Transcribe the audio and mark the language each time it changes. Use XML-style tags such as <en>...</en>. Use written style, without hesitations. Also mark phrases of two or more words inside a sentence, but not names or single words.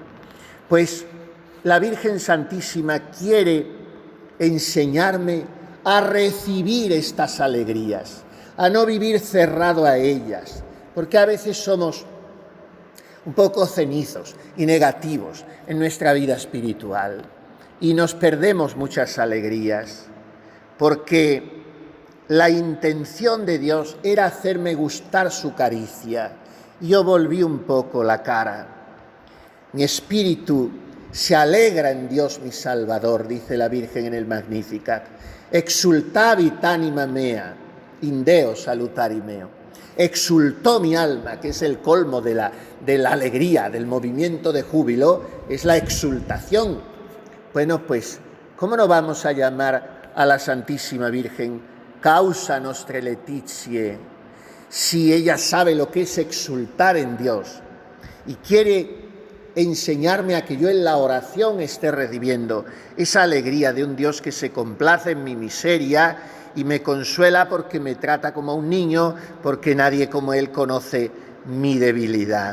<es>Pues la Virgen Santísima quiere enseñarme a recibir estas alegrías, a no vivir cerrado a ellas, porque a veces somos un poco cenizos y negativos en nuestra vida espiritual y nos perdemos muchas alegrías, porque la intención de Dios era hacerme gustar su caricia. Yo volví un poco la cara. Mi espíritu se alegra en Dios mi Salvador, dice la Virgen en el Magnificat.</es> <la>Exultavit anima mea, in Deo salutari meo.</la> <es>Exultó mi alma, que es el colmo de la alegría, del movimiento de júbilo, es la exultación. Bueno, pues, ¿cómo no vamos a llamar a la Santísima Virgen</es> <la>causa nostre laetitie,</la> <es>si ella sabe lo que es exultar en Dios y quiere enseñarme a que yo en la oración esté recibiendo esa alegría de un Dios que se complace en mi miseria y me consuela porque me trata como a un niño, porque nadie como Él conoce mi debilidad.</es>